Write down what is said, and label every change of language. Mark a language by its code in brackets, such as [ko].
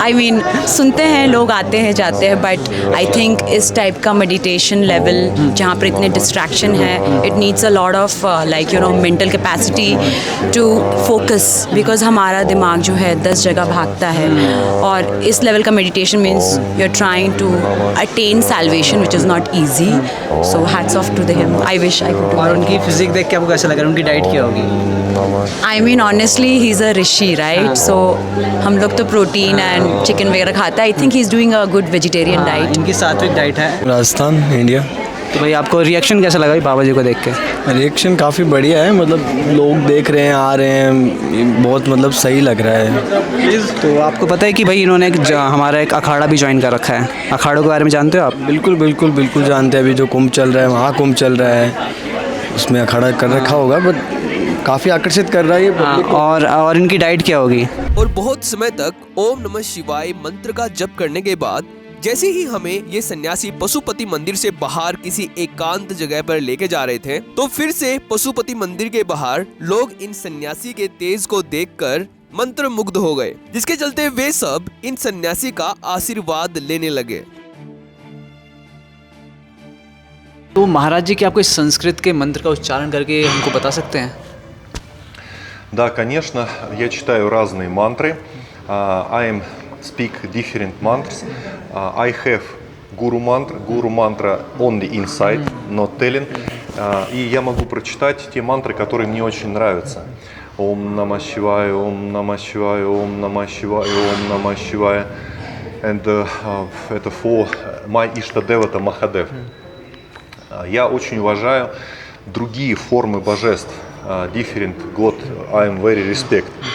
[hi] I mean सुनते हैं, लोग आते हैं जाते हैं, बट आई थिंक इस टाइप का मेडिटेशन लेवल जहाँ पर इतने डिस्ट्रैक्शन है, it needs a lot of like you know mental capacity to focus, because हमारा दिमाग जो है 10 जगह भागता है, और इस लेवल का meditation means you are trying to attain salvation, which is not easy. [en] So hats off to him. I wish I could do [hi] और [en] that. [hi] उनकी फिजिक देख के आपको कैसा लग रहा है? उनकी डाइट क्या होगी? [en] I mean honestly he's a rishi, right? [hi] So हम लोग तो प्रोटीन एंड चिकन वगैरह खाता है. I think he's doing a good vegetarian diet. इनकी सात्विक डाइट है। राजस्थान, इंडिया। तो भाई आपको रिएक्शन कैसा लगा बाबा जी को देख के? रिएक्शन काफ़ी बढ़िया है, मतलब लोग देख रहे हैं, आ रहे हैं, बहुत मतलब सही लग रहा है। तो आपको पता है कि भाई इन्होंने हमारा एक अखाड़ा भी ज्वाइन कर रखा है, अखाड़ों के बारे में जानते हो आप? बिल्कुल बिल्कुल बिल्कुल जानते हैं। अभी जो कुंभ चल रहा है, वहाँ कुंभ चल रहा है, उसमें अखाड़ा कर रखा होगा, बट काफ़ी आकर्षित कर रहा है ये public को। और इनकी डाइट क्या होगी? और बहुत समय तक ओम नमः शिवाय मंत्र का जप करने के बाद जैसे ही हमें ये सन्यासी पशुपति मंदिर से बाहर किसी एकांत जगह पर लेके जा रहे थे, तो फिर से पशुपति मंदिर के बाहर लोग इन सन्यासी के तेज को देखकर मंत्र मुग्ध हो गए, जिसके चलते वे सब इन सन्यासी का आशीर्वाद लेने लगे। तो महाराज जी, क्या आपको इस संस्कृत के मंत्र का उच्चारण करके हमको बता सकते हैं? [ru] Да, конечно, я читаю разные мантры. [en] I speak different mantras. I have guru mantra only inside, not telling. [ru] И я могу прочитать те мантры, которые мне очень нравятся. Ом Нама Шивая, Ом Нама Шивая, Ом Нама Шивая, Ом Нама Шивая. [en] And это for my Ishtadevata Махадев. [ru] Я очень уважаю другие формы божеств. [en] Different God, I am very respect.